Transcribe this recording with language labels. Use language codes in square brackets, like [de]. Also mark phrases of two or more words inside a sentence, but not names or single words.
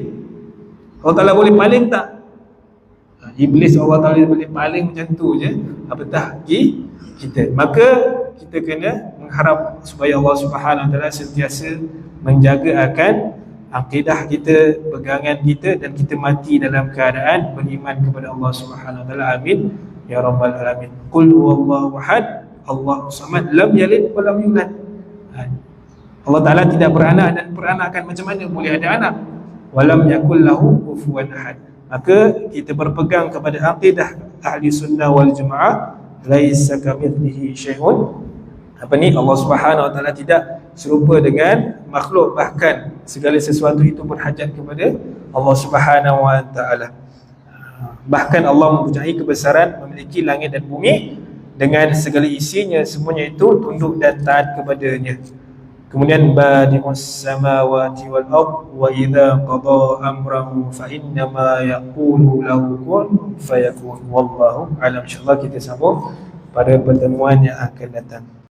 [ms] Allah Taala boleh paling tak? Iblis Allah Taala boleh paling macam tu je, apatah kita. Maka kita kena mengharap supaya Allah [ar] سبحانه وتعالى [ms] sentiasa menjaga akan akidah kita, pegangan kita, dan kita mati dalam keadaan beriman kepada Allah [ar] سبحانه وتعالى. آمين يا رب العالمين. قل هو الله أحد، الله الصمد، لم يلد ولم يولد. [ms] Allah Taala tidak beranak, dan peranakan macam mana boleh ada anak? [ar] ولم يكن له كفوا أحد. [ms] Maka kita berpegang kepada akidah [ar] أهل السنة والجماعة, ليس كمثله شيء. [ms] Allah [ar] سبحانه وتعالى [ms] tidak serupa dengan makhluk, bahkan segala sesuatu itu berhajat kepada Allah [ar] سبحانه وتعالى. [ms] Bahkan Allah mempunyai kebesaran, memiliki langit dan bumi dengan segala isinya, semuanya itu tunduk dan taat kepadanya. [ar] Kemudian بديع السماوات والأرض وإذا قضى أمرا فإنما يقول له كن فيكون. والله أعلم. [ms] Insyaallah kita sambung pada pertemuan yang akan datang.